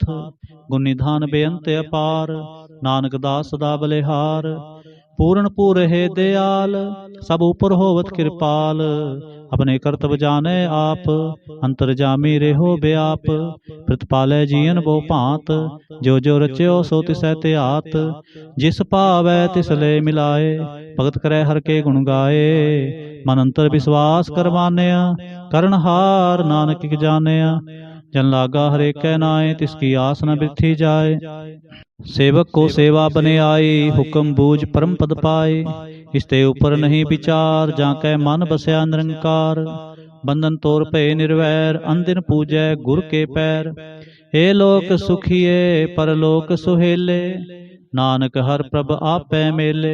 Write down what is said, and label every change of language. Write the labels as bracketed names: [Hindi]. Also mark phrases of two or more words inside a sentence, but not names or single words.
[Punjabi] ਗੁਣ ਨਿਧਾਨ ਬੇਅੰਤ ਅਪਾਰ, ਨਾਨਕ ਦਾਸ ਸਦਾ ਬਲਿਹਾਰ। ਪੂਰਣ ਪੂਰ ਹੈ ਦਯਾਲ, ਸਬ ਊਪਰ ਹੋਵਤ ਕ੍ਰਿਪਾਲ। ਅਪਨੇ ਕਰਤਵ੍ਯ ਜਾਨੇ ਆਪ, ਅੰਤਰਜਾਮੀ ਰੇਹੋ ਵ੍ਯਾਪ। ਪ੍ਰਤਿਪਾਲੈ ਜੀਵਨ ਬਹੁ ਭਾਂਤ, ਜੋ ਜੋ ਰਚ੍ਯੋ ਸੋ ਤਿਸੈ ਤ੍ਯਾਤ। ਜਿਸ ਭਾਵੈ ਤਿਸ ਲੇ ਮਿਲਾਏ, ਭਗਤ ਕਰੇ ਹਰ ਕੇ ਗੁਣ ਗਾਏ। ਮਨ ਅੰਤਰ ਵਿਸ਼ਵਾਸ ਕਰ ਮਾਨਯਾ, ਕਰਨ ਹਾਰ ਨਾਨਕ ਕੀ ਜਾਨਯਾ। ਜਨ ਲਾਗਾ ਹਰੇ ਕੈ ਨਾਏ, ਤਿਸਕੀ ਆਸ ਨ ਬਿਰਥੀ ਜਾਏ। ਸੇਵਕ ਕੋ ਸੇਵਾ ਬਨੇ ਆਈ, ਹੁਕਮ ਬੂਝ ਪਰਮ ਪਦ ਪਾਏ। ਇਸਤੇ ਊਪਰ ਨਹੀਂ ਵਿਚਾਰ, ਜਾਕੈ ਮਨ ਬਸਯਾ ਨਿਰੰਕਾਰ। ਬੰਧਨ ਤੋਰ ਪੇ ਨਿਰਵੈਰ, ਅਨਦਿਨ ਪੂਜੈ ਗੁਰ ਕੇ ਪੈਰ। ਹੇ ਲੋਕ ਸੁਖਿਏ ਪਰਲੋਕ ਸੁਹੇਲੇ, ਨਾਨਕ ਹਰ ਪ੍ਰਭ ਆਪੈ ਮੇਲੇ।